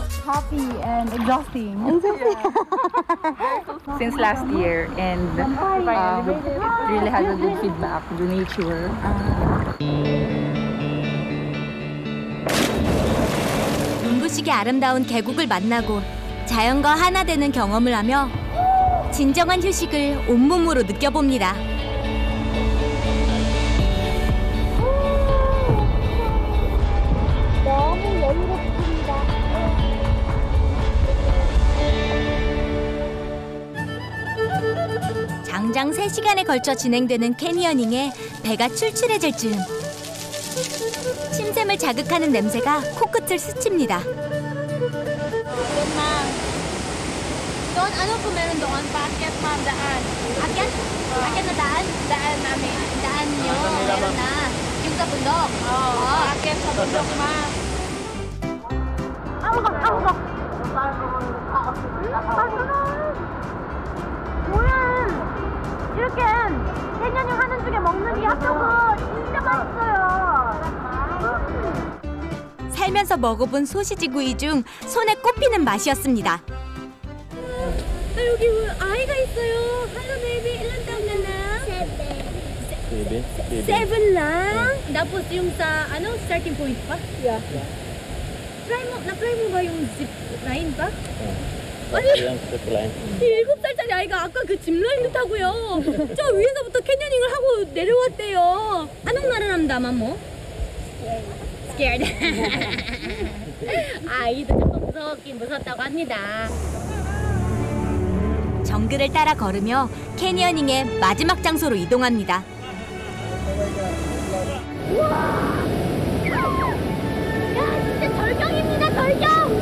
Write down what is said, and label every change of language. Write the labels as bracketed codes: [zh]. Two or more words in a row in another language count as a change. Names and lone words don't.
[en] happy and exhausting. Since last year, and really had a good feedback. The nature. [ko] 눈부시게 아름다운 계곡을 만나고 자연과 하나 되는 경험을 하며 진정한 휴식을 온몸으로 느껴봅니다. 장장 3시간에 걸쳐 진행되는 캐니어닝에 배가 출출해질 즈음 침샘을 자극하는 냄새가 코끝을 스칩니다. [tl] Doon, ano po meron doon? Paakyat, ma'am, daan. Akyat? Akyat na daan? Daan namin. Daan nyo. Meron na. Yung sa bundok. Oo. Akyat sa bundok, ma'am. [ko] 뭐야? 이렇게 캐녀닝 하는 중에 먹는 이 핫도그 진짜 맛있어요. 살면서 먹어본 소시지구이 중 손에 꼽히는 맛이었습니다. 여기 아이가 있어요. [en] Hello baby, [tl] ilan taon ka na? 7 lang? Tapos yung sa, [en] starting point [tl] pa? [en] Yeah. [tl] Na-try mo ba yung [en] zip line [tl] pa? [ko] 아니, 7살짜리 아이가 아까 그 짚라인도 타고요. 저 위에서부터 캐녀닝을 하고 내려왔대요. [tl] anong nararamdaman mo? [en] Scared. [ko] 아이도 조금 무섭다고 합니다. 정글을 따라 걸으며 캐니어닝의 마지막 장소로 이동합니다. 우와! 야, 진짜 절경입니다, 절경!